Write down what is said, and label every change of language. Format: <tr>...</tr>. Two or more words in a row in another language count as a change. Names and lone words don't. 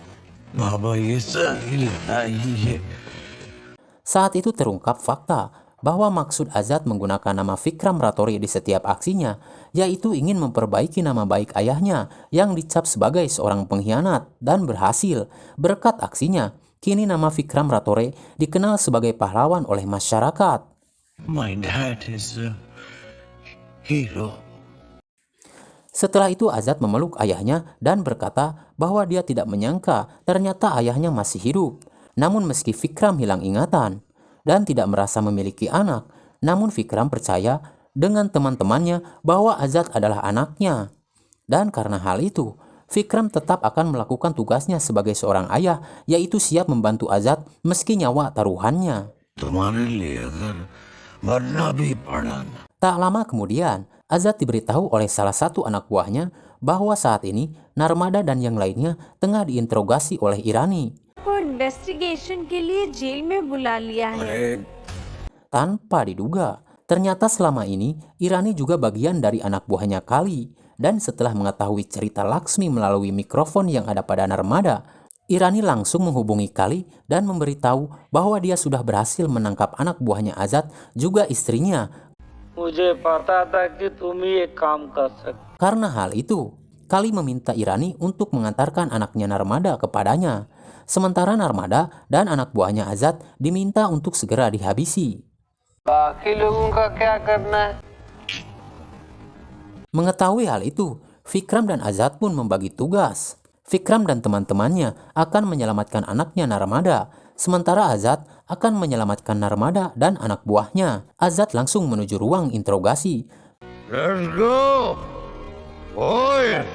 <id>Saat itu terungkap fakta bahwa maksud Azad menggunakan nama Vikram Ratore di setiap aksinya, yaitu ingin memperbaiki nama baik ayahnya yang dicap sebagai seorang pengkhianat dan berhasil. Berkat aksinya, kini nama Vikram Ratore dikenal sebagai pahlawan oleh masyarakat.</id> <en>My dad is a hero.</en> <id>Setelah itu Azad memeluk ayahnya dan berkata bahwa dia tidak menyangka ternyata ayahnya masih hidup. Namun meski Vikram hilang ingatan dan tidak merasa memiliki anak, namun Vikram percaya dengan teman-temannya bahwa Azad adalah anaknya. Dan karena hal itu, Vikram tetap akan melakukan tugasnya sebagai seorang ayah, yaitu siap membantu Azad meski nyawa taruhannya.</id> <hi>तुम्हारे लिए अगर मरना भी पड़ा ना</hi> <id>Tak lama kemudian, Azad diberitahu oleh salah satu anak buahnya bahwa saat ini Narmada dan yang lainnya tengah diinterogasi oleh Irani.</id> <hi>को इन्वेस्टिगेशन के लिए जेल में बुला लिया है।</hi> <id>Tanpa diduga, ternyata selama ini Irani juga bagian dari anak buahnya Kali. Dan setelah mengetahui cerita Laksmi melalui mikrofon yang ada pada Narmada, Irani langsung menghubungi Kali dan memberitahu bahwa dia sudah berhasil menangkap anak buahnya Azad, juga istrinya.</id> <hi>मुझे पता था कि तुम ही एक काम कर सकते।</hi> <id>Karena hal itu, Kali meminta Irani untuk mengantarkan anaknya Narmada kepadanya. Sementara Narmada dan anak buahnya Azad diminta untuk segera dihabisi.</id> <hi>बाकी लोगों का क्या करना है?</hi> <id>Mengetahui hal itu, Vikram dan Azad pun membagi tugas. Vikram dan teman-temannya akan menyelamatkan anaknya Narmada, sementara Azad akan menyelamatkan Narmada dan anak buahnya. Azad langsung menuju ruang interogasi.</id> <en>Let's go. Oi.</en>